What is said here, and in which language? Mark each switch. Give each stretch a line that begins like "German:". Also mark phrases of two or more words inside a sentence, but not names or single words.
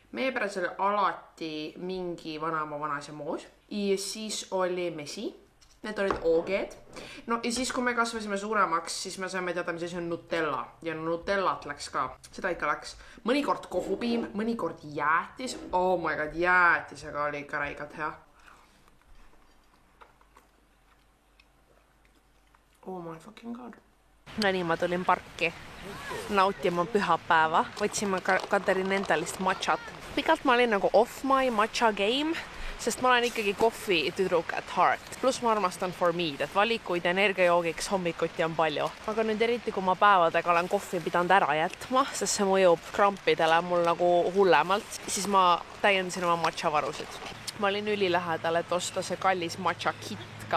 Estonian: Meie peres oli alati mingi vanaema vanaisa moos ja siis oli mesi. Need olid OG-d. No ja siis, kui me kasvasime suuremaks, siis me saime teada, mis asi on Nutella. Ja Nutellat läks ka. Seda ikka läks. Mõnikord kohupiim, mõnikord jäätis.
English: Oh my god,
Estonian: jäätisega oli ikka räigalt hea.
English: Oh my fucking god.
Estonian: No nii, ma tulin parki nautima pühapäeva. Võtsime Katerin endalist matchat. Pikalt ma olin nagu
English: off my matcha game,
Estonian: sest ma olen ikkagi kohvi tüdruk
English: at heart.
Estonian: Plus ma armastan
English: for me'd,
Estonian: et valikuid energiajoogiks hommikuti on palju. Aga nüüd eriti, kui ma päevadega olen kohvi pidanud ära jätma, sest see mõjub krampidele mul nagu hullemalt, siis ma täiendasin oma matcha varusid. Ma olin ülilähedal, et osta see kallis matcha kit ka.